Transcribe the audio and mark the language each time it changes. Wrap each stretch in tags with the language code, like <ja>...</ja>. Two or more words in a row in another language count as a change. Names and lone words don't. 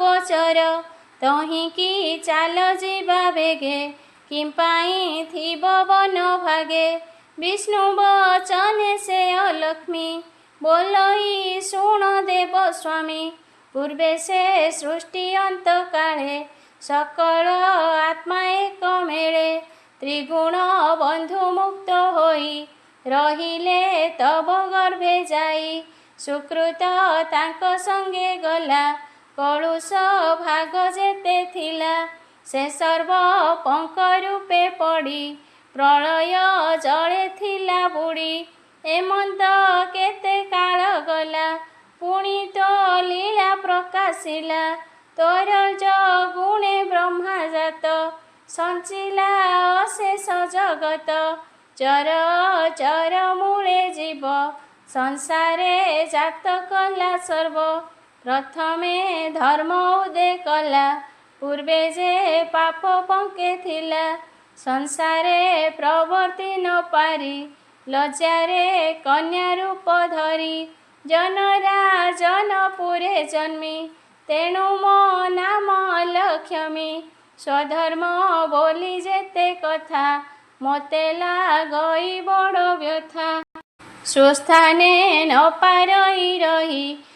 <or>ତହି କି ଚାଲ ଜୀବା ବେଗେ କିମ୍ପାଇ ଥିବ ବନ ଭାଗେ ବିଷ୍ଣୁ ବଚନେ ସେ ଅଲକ୍ଷ୍ମୀ ବୋଲଇ ଶୁଣ ଦେବ ସ୍ୱାମୀ ପୂର୍ବେ ସେ ସୃଷ୍ଟି ଅନ୍ତ କାଳେ ସକଳ ଆତ୍ମା ଏକ ମେଳେ ତ୍ରିଗୁଣ ବନ୍ଧୁ ମୁକ୍ତ ହୋଇ ରହିଲେ ତବ ଗର୍ଭେ ଯାଇ ସୁକୃତ ତାଙ୍କ ସଙ୍ଗେ ଗଲା କଳୁଷ ଭାଗ ଯେତେ ଥିଲା ସେ ସର୍ବ ପଙ୍କ ରୂପେ ପଡ଼ି ପ୍ରଳୟ ଜଳେ ଥିଲା ବୁଡ଼ି ଏମନ୍ତ କେତେ କାଳ ଗଲା ପୁଣି ତୋ ଲୀଳା ପ୍ରକାଶିଲା ତୋର ଗୁଣେ ବ୍ରହ୍ମା ଜାତ ସଞ୍ଚିଲା ଅଶେଷ ଜଗତ ଚର ଚର ମୂଳେ ଜୀବ ସଂସାରେ ଜାତ କଲା ସର୍ବ ପ୍ରଥମେ ଧର୍ମ ଉଦୟ କଲା ପୂର୍ବେ ଯେ ପାପ ପଙ୍କେ ଥିଲା ସଂସାରେ ପ୍ରବର୍ତ୍ତି ନ ପାରି ଲଜ୍ଜାରେ କନ୍ୟା ରୂପ ଧରି ଜନରା ଜନପୁରେ ଜନ୍ମି ତେଣୁ ମୋ ନାମ ଅଲକ୍ଷ୍ମୀ ସ୍ୱଧର୍ମ ବୋଲି ଯେତେ କଥା ମତେ ଲାଗଇ ବଡ଼ ବ୍ୟଥା ସୁସ୍ଥାନେ ନ ପାରଇ ରହି</or>